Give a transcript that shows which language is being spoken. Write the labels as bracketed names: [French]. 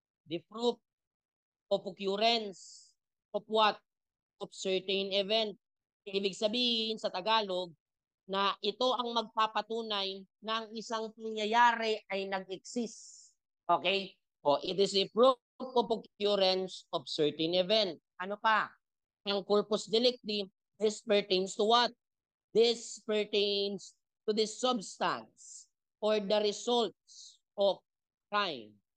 [English] The proof of occurrence of what? Of certain event. [Filipino] Ibig sabihin sa Tagalog, na ito ang magpapatunay na ang isang pangyayari ay nag-exist. [English] Okay? O, it is a proof of occurrence of certain event. [Filipino] Ano pa? [English] Ang corpus delicti, this pertains to what? This pertains to the substance or the results of crime.